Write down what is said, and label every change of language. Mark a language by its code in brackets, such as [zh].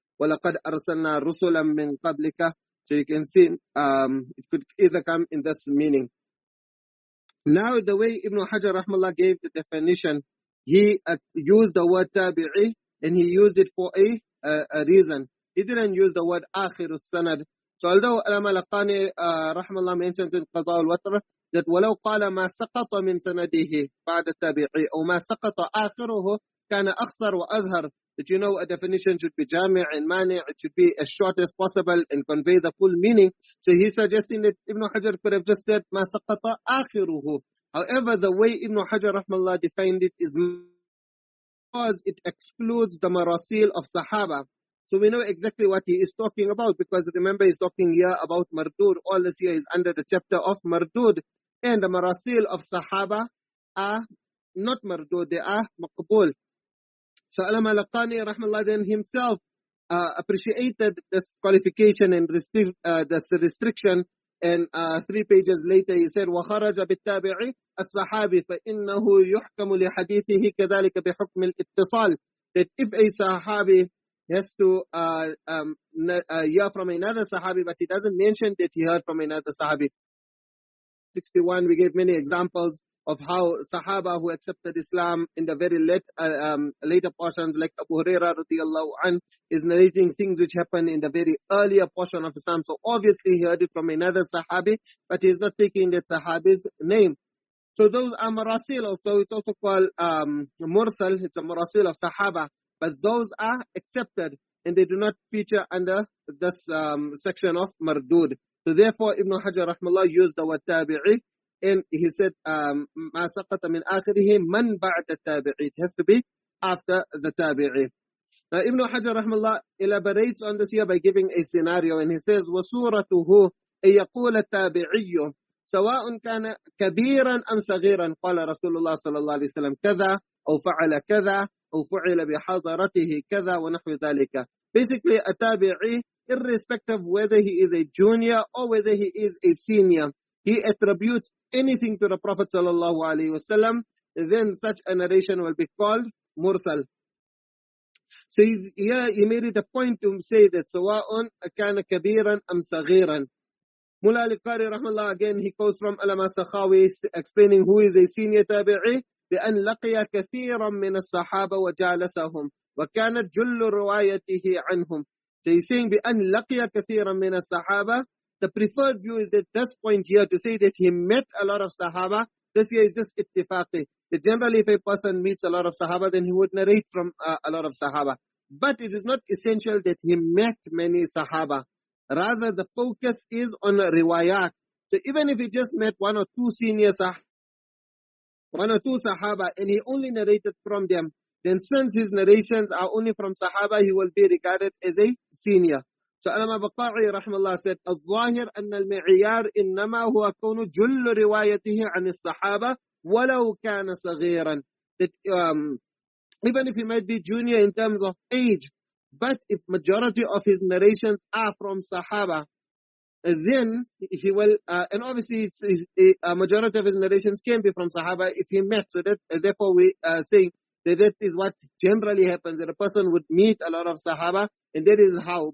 [ar] وَلَقَدْ أَرْسَلْنَا رُسُلًا مِّن قَبْلِكَ. [en] So you can see it could either come in this meaning. Now the way Ibn Hajar Rahmallah gave the definition, he used the word tabi'i and he used it for a reason. He didn't use the word akhir al-sanad. So although Al-Malaqani Rahmallah mentions in Qada al-Watr that [ar] وَلَوْ قَالَ مَا سَقَطَ مِنْ سَنَدِهِ بَعْدَ التَّابِعِي أو مَا سَقَطَ آخِرُهُ كَانَ أَخْصَرُ وَأَظْهَرُ. [en] That a definition should be jami' and mani', it should be as short as possible and convey the full meaning. So he's suggesting that Ibn Hajar could have just said [ar] مَا سَقَطَ آخِرُهُ. [en] However, the way Ibn Hajar Rahmallah defined it is because it excludes the marasil of Sahaba. So we know exactly what he is talking about, because remember he's talking here about Mardud. All this here is under the chapter of Mardud. And the marasil of Sahaba are not Mardud, they are Maqbul. So Al-Malaqani Rahmallah then himself appreciated this qualification and this restriction. And 3 pages later he said [ar] وَخَرَجَ بِالتَّابِعِ الصَّحَابِ فَإِنَّهُ يُحْكَمُ لِحَدِيثِهِ كَذَلِكَ بِحُكْمِ الْإِتِّصَالِ. [en] That if a Sahabi has to hear from another Sahabi, but he doesn't mention that he heard from another Sahabi. 61, we gave many examples of how Sahaba who accepted Islam in the very later portions, like Abu Hurairah radiyallahu anh, is narrating things which happened in the very earlier portion of Islam. So obviously he heard it from another Sahabi, but he's not taking that Sahabi's name. So those are marasil also. It's also called Mursal. It's a marasil of Sahaba. But those are accepted and they do not feature under this section of Mardud. So therefore Ibn Hajar Rahmallah used the word tabi'i, and he said [ar] مَا سَقَطَ مِنْ آخِرِهِ مَنْ بَعْدَ التَّابِعِ. [en] It has to be after the tabi'i. Now Ibn Hajar Rahmallah elaborates on this here by giving a scenario, and he says [ar] وَصُورَتُهُ أَن يَقُولَ التَّابِعِيُّ سواء كان كبيرا أم صغيرا قال رسول الله صلى الله عليه وسلم كذا أو فعل كذا أو فعل بحضرته كذا ونحو ذلك. [en] Basically a tabi'i, irrespective whether he is a junior or whether he is a senior, he attributes anything to the Prophet sallallahu alaihi wasallam, then such a narration will be called mursal. So here he made it a point to say that [ar] سواء كان كبيرا أم صغيرا. [en] Mullah al-Qari rahmallah again, he quotes from Alama Sakhawi explaining who is a senior tabi'i, [ar] بأن لقي كثيرا من الصحابة وجالسهم وكانت جل روايته عنهم. [en] So he's saying [ar] بأن لقي كثيرا من الصحابة. [en] The preferred view is that this point here to say that he met a lot of Sahaba, this here is just ittifaqi. That generally if a person meets a lot of Sahaba, then he would narrate from a lot of Sahaba. But it is not essential that he met many Sahaba. Rather, the focus is on riwayat. So even if he just met one or two Sahaba, and he only narrated from them, then since his narrations are only from Sahaba, he will be regarded as a senior. So Alama Baqa'i rahmallah said, [ar] الظاهر أن المعيار إنما هو كون جل روايته عن الصحابة ولو كان صغيرا. [en] That even if he might be junior in terms of age, but if majority of his narrations are from Sahaba, then if he will, and obviously a majority of his narrations can be from Sahaba if he met. So that therefore we are saying that is what generally happens, that a person would meet a lot of Sahaba, and that is how.